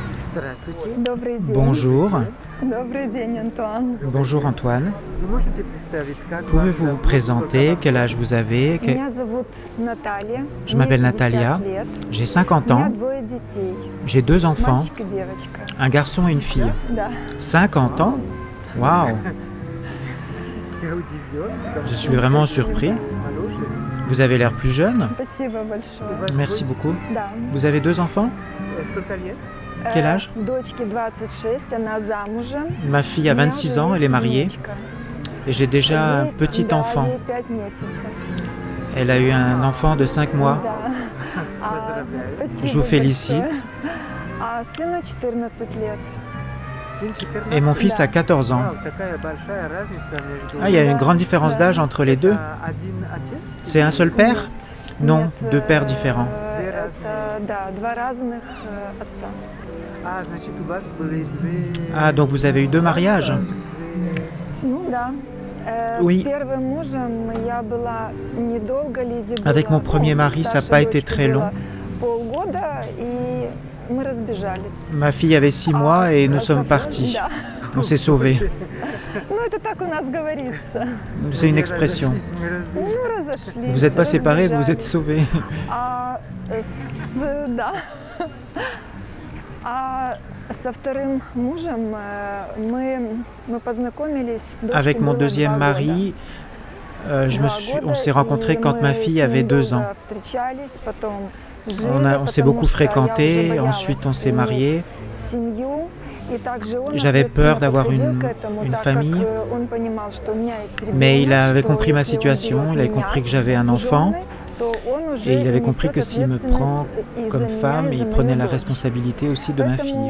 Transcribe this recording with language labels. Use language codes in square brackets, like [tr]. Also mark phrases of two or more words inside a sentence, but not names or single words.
[ru] Здравствуйте. Добрый день. [fr] Bonjour. [ru] Добрый день, Антуан. [fr] Bonjour Antoine. [ru] Вы можете представить, как [fr] Pouvez-vous vous présenter? Quel âge vous avez? [ru] Меня зовут Наталья. [fr] Je m'appelle [ru] Мне [fr] Natalia. [ru] 50 лет. [fr] J'ai 50 [ru] У меня [fr] ans. [ru] двое детей. [fr] J'ai 2 enfants, [ru] Мальчик и девочка. [fr] un garçon et une fille. [ru] Да. [fr] 50 ans? Waouh! [ru] Я удивлен. потому [fr] Je [ru] что [fr] suis vraiment surpris. [ru] моложе. [fr] Vous avez l'air plus jeune. [ru] Спасибо большое. [fr] Merci beaucoup. [ru] Да. [fr] Vous avez 2 enfants? [ru] Сколько лет? [fr] Quel âge? [ru] Дочке 26, она замужем. [fr] Ma fille a [ru] У меня [fr] 26 [ru] уже [fr] ans, elle est [ru] есть [fr] mariée [ru] внучка. [fr] et j'ai déjà un [ru] Ей- [fr] petit [ru] да, [fr] enfant. [ru] ей 5 месяцев. [fr] Elle a eu un enfant de 5 mois. [ru] Да. Поздравляю. Спасибо [fr] Je vous félicite. [ru] большое. А сыну 14 лет. Сын 14. [fr] Et mon fils a 14 ans. [ru] Вау, такая большая разница между... [fr] Ah, il y a une grande différence d'âge entre les deux. [ru] Это один отец? [fr] C'est un seul père? Non, [ru] Нет, [fr] 2 pères différents. [ru] Две это, разные. да, два разных отца. А, значит, у вас были две... [fr] Ah, donc vous avez eu 2 mariages? [ru] Две- Ну да. [fr] Oui. [ru] С первым мужем я была недолго, Лизе было, [fr] Avec mon premier mari, ça n'a [ru] старшей [fr] pas été [ru] дочке [fr] très long. [ru] было полгода, и мы разбежались. [fr] Ma fille avait 6 mois et nous sommes partis. [ru] Да. [fr] On s'est sauvés. [ru] Ну это так у нас говорится. [fr] C'est une [ru] Мы [fr] expression. [ru] разошлись, мы разбежались. Ну разошлись. [fr] Vous n'êtes pas séparés, vous êtes [ru] разбежались. [fr] sauvés. [ru] Да. А со вторым мужем мы познакомились. Дочке [fr] Avec mon [ru] было [fr] deuxième [ru] 2 [fr] mari, [ru] года. [fr] on s'est rencontrés quand ma fille avait 2 ans. On s'est beaucoup fréquenté, ensuite on s'est mariés. J'avais peur d'avoir une famille, mais il avait compris ma situation, il avait compris que j'avais un enfant, et il avait compris que s'il me prend comme femme, il prenait la responsabilité aussi de ma fille.